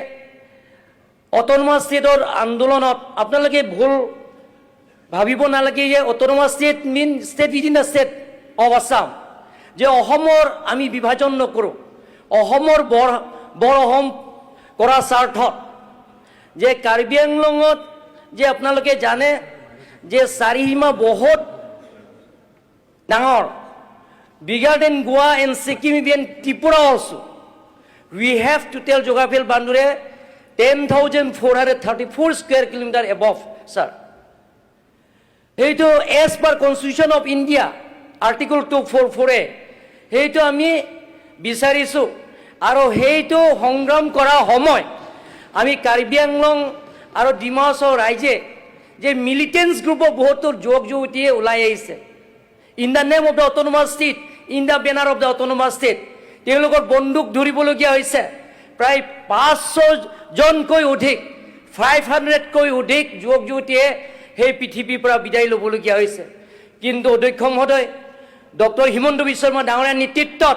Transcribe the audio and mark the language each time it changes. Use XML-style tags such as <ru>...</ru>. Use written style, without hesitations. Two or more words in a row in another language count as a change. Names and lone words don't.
<en>autonomous stateৰ</en> <as>আন্দোলনত আপোনালোকে ভুল ভাবিব নালাগে যে</as> <en>autonomous state mean state within the state of Assam</en> <as>যে অসমৰ আমি বিভাজন নকৰোঁ অসমৰ বৰ অসম কৰাৰ স্বাৰ্থত যে কাৰ্বি আংলঙত যে আপোনালোকে জানে যে চাৰিসীমা বহুত ডাঙৰ</as> <en>bigger than Goa and Sikkim and Tripura also. We have to tell geographical boundary 10,434 square kilometer above, sir.</en> <as>সেইটো</as> <en>as per constitution of India article</en> <as>244 সেইটো আমি বিচাৰিছোঁ আৰু সেইটো সংগ্ৰাম কৰা সময় আমি কাৰ্বি আংলং আৰু ডিমা হাছাও ৰাইজে যে</as> <en>militance groupৰ</en> <as>বহুতো যুৱক যুৱতীয়ে ওলাই আহিছে</as> <en>in the name of the autonomous state in the banner of the autonomous state</en> <as>তেওঁলোকৰ বন্দুক ধৰিবলগীয়া হৈছে প্ৰায় 500জনকৈ অধিক 500কৈ অধিক যুৱক যুৱতীয়ে সেই পৃথিৱীৰ পৰা বিদায় ল'বলগীয়া হৈছে কিন্তু অধ্যক্ষ মহোদয় ডক্টৰ হিমন্ত বিশ্ব শৰ্মা ডাঙৰীয়াৰ নেতৃত্বত</as>